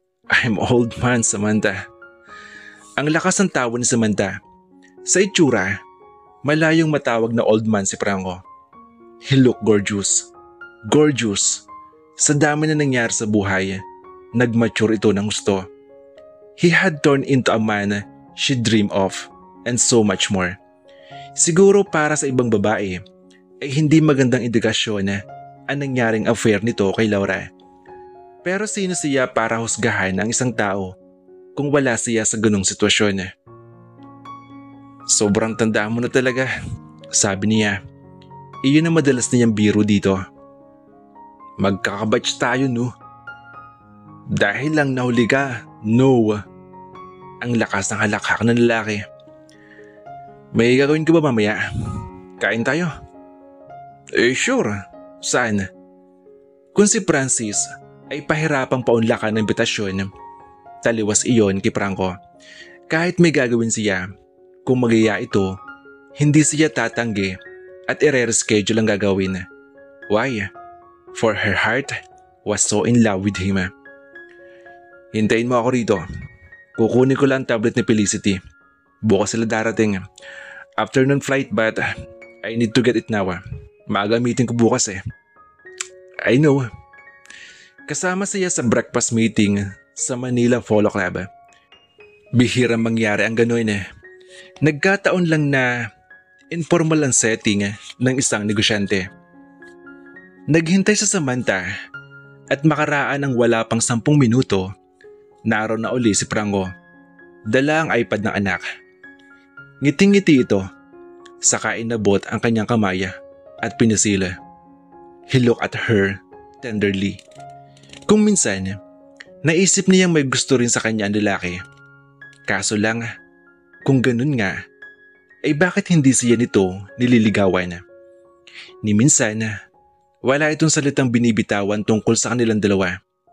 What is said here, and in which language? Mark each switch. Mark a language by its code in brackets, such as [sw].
[en] I'm old man, Samantha. [tl] Ang lakas ng tawa ni Samantha. Sa itsura, malayong matawag na old man si Franco. [en] He looked gorgeous. Gorgeous. [tl] Sa dami na nangyari sa buhay, nag-mature ito ng gusto. [en] He had turned into a man she dreamed of and so much more. [tl] Siguro para sa ibang babae ay hindi magandang indikasyon ang nangyaring affair nito kay Laura. Pero sino siya para husgahan ang isang tao kung wala siya sa ganung sitwasyon? Sobrang tanda mo na talaga, sabi niya. Iyon ang madalas niyang biro dito. Magkakabatch tayo no? Dahil lang nahuli ka, no. Ang lakas ng halakhak ng lalaki. May gagawin ka ba mamaya? Kain tayo? Sure. Saan? Kung si Francis ay pahirapang paunlakan ng imbitasyon, taliwas iyon kay Franco. Kahit may gagawin siya, kung magaya ito, hindi siya tatanggi at i-reschedule ang gagawin. [en] Why? For her heart was so in love with him. [tl] Hintayin mo ako rito. Kukunin ko lang ang tablet ni Felicity. Bukas sila darating. [en] Afternoon flight but I need to get it now. [tl] Maaga meeting ko bukas eh. [en] I know. [tl] Kasama siya sa breakfast meeting sa Manila Polo Club. Bihirang mangyari ang gano'n eh. Nagkataon lang na informal ang setting ng isang negosyante. Naghintay sa Samantha at makaraan ng wala pang 10 minuto, naroon na uli si Franco. Dala ang iPad ng anak. Ngiting-ngiti ito, saka inabot ang kanyang kamay at pinisila. [en] He looked at her tenderly. [tl] Kung minsan, naisip niyang may gusto rin sa kanya ang lalaki. Kaso lang, kung ganun nga, ay bakit hindi siya nito nililigawan? Ni minsan, wala itong salitang binibitawan tungkol sa kanilang dalawa.